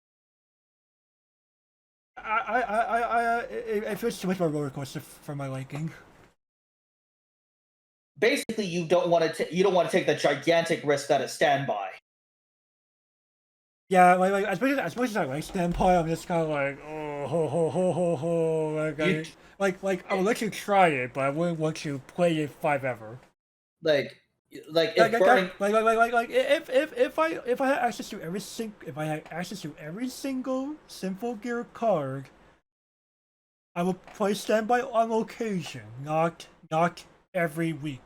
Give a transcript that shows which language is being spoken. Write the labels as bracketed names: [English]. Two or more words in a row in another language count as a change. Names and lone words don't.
[English] It feels too much of a roller coaster for my liking. Basically, you don't want to take the gigantic risk that is standby. Yeah, like as much as I like standby, I'm just kind of like oh ho ho ho ho ho. Like I would let you try it, but I wouldn't want you play it 5 ever. Like if burning If I had access to every single Symphogear card, I would play standby on occasion, not every week.